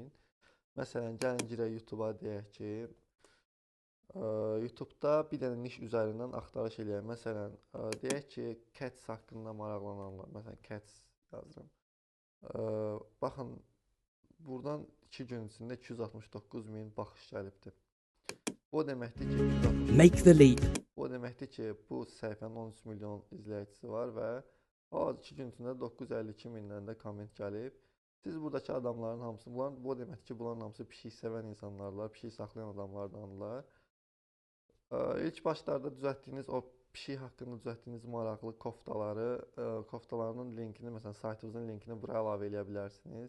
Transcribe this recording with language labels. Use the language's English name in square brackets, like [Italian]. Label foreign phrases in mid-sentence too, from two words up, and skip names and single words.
[Azerbaijani] Məsələn, gəlin girək YouTube-a deyək ki, YouTube-da bir dənə niş üzərindən axtarış eləyək. Məsələn, deyək ki, Cats haqqında maraqlananlar, məsələn, Cats yazıram. Baxın, buradan 2 gün içində 269.000 baxış gəlibdir. Bu deməkdir ki, [English] Make the leap. [Azerbaijani] Bu deməkdir ki, bu səhifənin 13 milyon izləyicisi var və az 2 gün içində 952 mindən də komment gəlib. Siz buradakı adamların hamısı, bu deməkdir ki, bunların hamısı pişik sevən insanlarlar, pişik saxlayan adamlardanlar. İlk başlarda düzəltdiyiniz o pişik haqqında düzəltdiyiniz maraqlı koftalarının linkini, məsələn, saytınızın linkini bura əlavə eləyə bilərsiniz.